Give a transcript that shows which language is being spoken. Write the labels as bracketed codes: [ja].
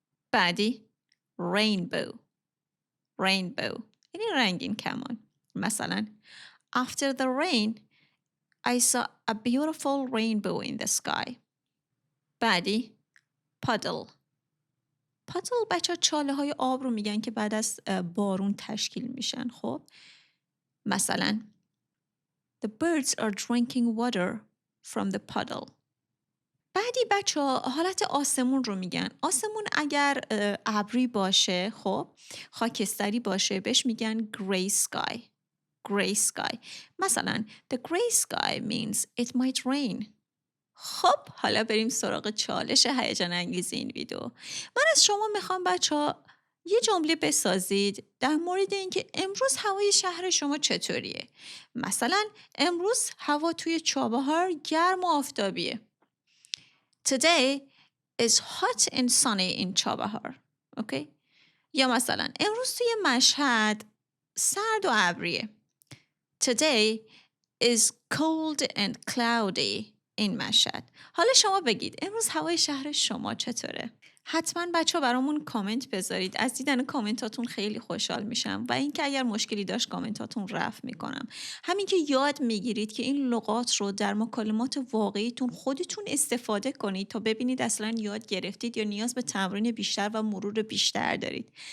[fa] بعدی rainbow یعنی رنگین کمان. [en] مثلا after the rain I saw a beautiful rainbow in the sky. [fa] بعدی puddle بچه چاله های آب رو میگن که بعد از بارون تشکیل میشن. خب مثلا [en] the birds are drinking water from the puddle. [fa] بعدی بچه حالت آسمون رو میگن. آسمون اگر ابری باشه، خب خاکستری باشه، بهش میگن gray sky. [en] مثلا the gray sky means it might rain. [fa] خب حالا بریم سراغ چالش هیجان انگیز این ویدیو. من از شما میخوام بچه‌ها یه جمله بسازید در مورد اینکه امروز هوای شهر شما چطوریه. مثلا امروز هوا توی چابهار گرم و آفتابیه. [en] Today is hot and sunny in چابهار. [fa] اوکی؟ یا مثلا امروز توی مشهد سرد و ابریه. [en] Today is cold and cloudy in مشهد. [fa] حالا شما بگید امروز هوای شهر شما چطوره؟ حتما بچه ها برامون کامنت بذارید. از دیدن کامنتاتون خیلی خوشحال میشم و اینکه اگر مشکلی داشت کامنتاتون رفع میکنم. همین که یاد میگیرید که این لغات رو در مکالمات واقعیتون خودتون استفاده کنید تا ببینید اصلا یاد گرفتید یا نیاز به تمرین بیشتر و مرور بیشتر دارید.